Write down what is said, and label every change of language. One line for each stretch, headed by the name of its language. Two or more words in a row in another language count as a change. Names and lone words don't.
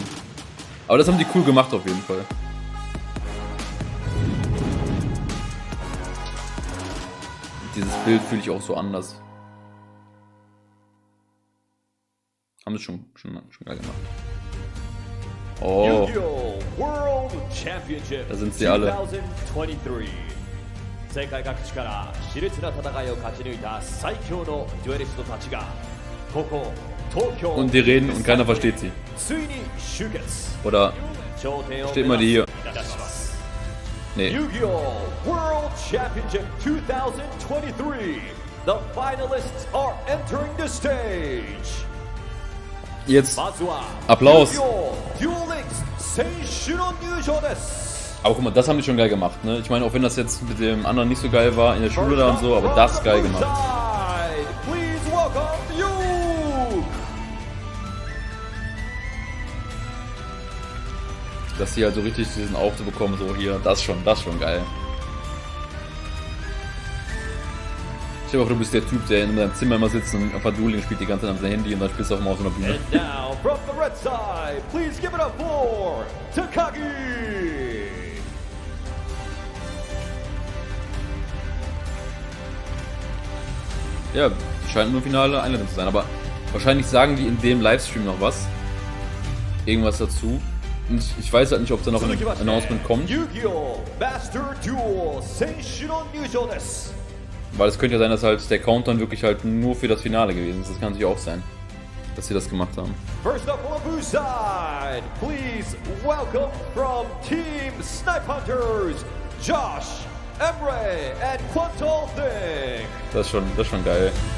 German: Aber das haben die cool gemacht auf jeden Fall. Dieses Bild fühle ich auch so anders. Haben sie schon geil gemacht. Oh. Yugioh World Championship Da sind sie alle. 2023.
Japanese: 世界各地から熾烈な戦いを勝ち抜いた最強のデュエリストたちがここ東京
German: Und die reden und keiner versteht sie.
Japanese: ついに集結
German: Oder
Japanese: 頂点を
German: steht mal die hier.
Japanese: いたします
German: Nee. Yugioh World Championship 2023.
English: The finalists are entering the stage.
German: Jetzt
Japanese: まずは
German: Applaus.
Japanese: Yugioh Duel Links 選手の入場です
German: Aber guck mal, das haben die schon geil gemacht, ne? Ich meine, auch wenn das jetzt mit dem anderen nicht so geil war in der Schule da und so, aber das ist geil gemacht.
English: Please welcome Euch.
German: Dass die halt so richtig diesen Auftritt bekommen, so hier, das ist schon geil. Ich hoffe, du bist der Typ, der in seinem Zimmer immer sitzt und einfach Dueling spielt die ganze Zeit auf sein Handy und dann spielst du auch mal auf so einer Bühne.
English: And now from the red side, please give it up for Takagi.
German: Ja, scheint nur Finale Einladung zu sein, aber wahrscheinlich sagen die in dem Livestream noch was. Irgendwas dazu. Und ich weiß halt nicht, ob da noch ein Announcement kommt.
Japanese: Yugioh Master Duel 選手の入場です
German: Weil es könnte ja sein, dass halt der Countdown wirklich halt nur für das Finale gewesen ist. Das kann natürlich auch sein, dass sie das gemacht haben.
English: First up on the blue side, please welcome from Team Snipe Hunters, Josh, Emre, and Quantal Thing.
German: Das ist schon geil.